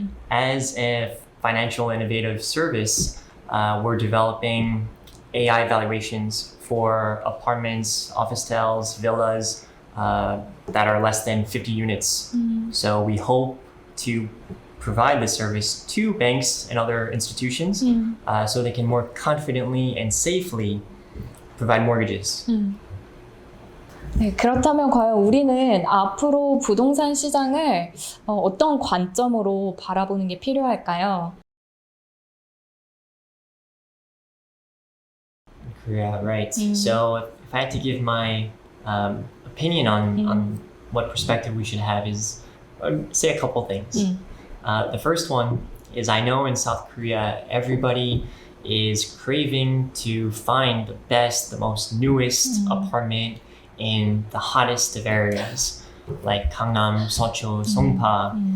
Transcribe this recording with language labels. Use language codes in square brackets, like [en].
[en] As a financial innovative service, we're developing AI valuations for apartments, office towers, villas that are less than 50 units. So we hope to provide this service to banks and other institutions so they can more confidently and safely provide mortgages. [ko] 네, 그렇다면 과연 우리는 앞으로 부동산 시장을 어떤 관점으로 바라보는 게 필요할까요? [en] Yeah, right. So if I had to give my opinion on what perspective we should have is say a couple things. The first one is I know in South Korea, everybody is craving to find the best, the most newest apartment in the hottest of areas, like Gangnam, Seocho, Songpa.